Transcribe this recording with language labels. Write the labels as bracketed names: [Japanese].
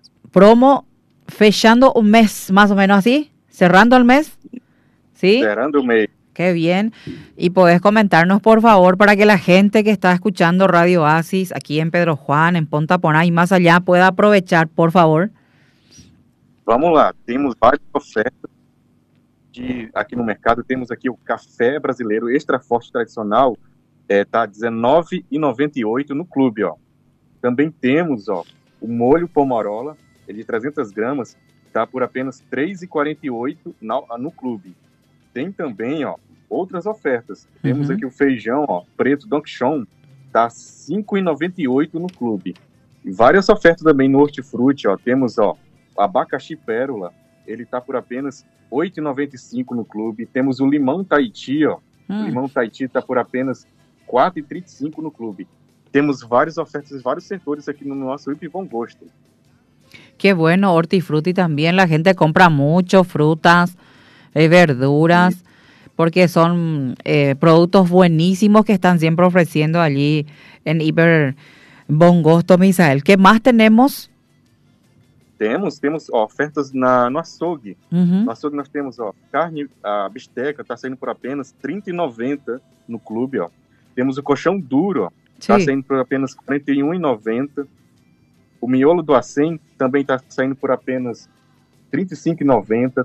[Spanish] Promo fechando un mes, más o menos así, cerrando el mes. ¿Sí? Cerrando un mes. Qué bien. Y podés comentarnos, por favor, para que la gente que está escuchando Radio Oasis aquí en Pedro Juan, en Ponta Poná y más allá, pueda aprovechar, por favor. [Portuguese] Vamos lá. Temos várias ofertas aqui no mercado. Temos aqui o café brasileiro extra forte tradicional. Está R$19,98 no clube, ó. Também temos, ó, o molho pomarola, de 300 gramas. Está por apenas R$3,48 no clube. Tem também, ó, outras ofertas. Temos aqui o feijão, ó, preto, Don Quixote, tá R$5,98 no clube. E várias ofertas também no Hortifruti, ó. Temos, ó, abacaxi pérola, ele tá por apenas R$8,95 no clube. Temos o limão Tahiti, ó. Limão Tahiti tá por apenas R$4,35 no clube. Temos várias ofertas em vários setores aqui no nosso Hiper Bon Gusto. [Spanish] Que bueno, Hortifruti [Portuguese] também, a gente compra muito frutas, verduras, [Spanish] porque son productos buenísimos que están siempre ofreciendo allí en Hiper Bon Gusto, Misael. ¿Qué más tenemos? [Portuguese] Temos ofertas no açougue. No açougue nós temos, ó, carne, a bisteca está saindo por apenas R$30,90 no clube, ó. Temos o colchão duro, está saindo por apenas R$41,90. O miolo do acém também está saindo por apenas R$35,90.